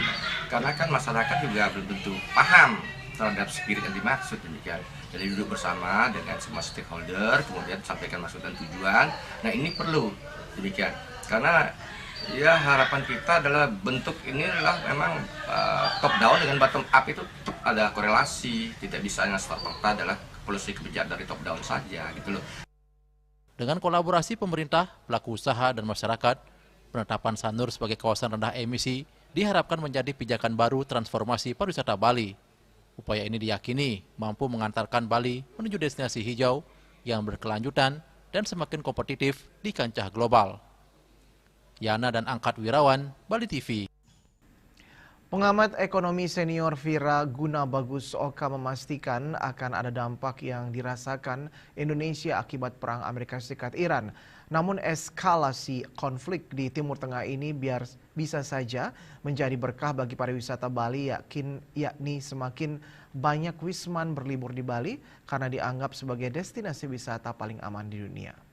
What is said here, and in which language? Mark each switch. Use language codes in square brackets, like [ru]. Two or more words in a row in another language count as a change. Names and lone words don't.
[id] Karena kan masyarakat juga belum tentu paham terhadap spirit yang dimaksud demikian. Jadi duduk bersama dengan semua stakeholder, kemudian sampaikan maksud dan tujuan. Nah, ini perlu demikian. Karena ya harapan kita adalah bentuk ini adalah memang [en] top down [id] dengan [en] bottom up [id] itu ada korelasi. Tidak bisa yang serta-merta adalah polisi kebijakan dari [en] top down [id] saja gitu loh. Dengan kolaborasi pemerintah, pelaku usaha, dan masyarakat, penetapan Sanur sebagai kawasan rendah emisi diharapkan menjadi pijakan baru transformasi pariwisata Bali. Upaya ini diyakini mampu mengantarkan Bali menuju destinasi hijau yang berkelanjutan dan semakin kompetitif di kancah global. Yana dan Angkat Wirawan, Bali TV. Pengamat ekonomi senior Vira Gunabagus Oka memastikan akan ada dampak yang dirasakan Indonesia akibat perang Amerika Serikat-Iran. Namun eskalasi konflik di Timur Tengah ini bisa saja menjadi berkah bagi pariwisata Bali, yakni semakin banyak wisman berlibur di Bali karena dianggap sebagai destinasi wisata paling aman di dunia.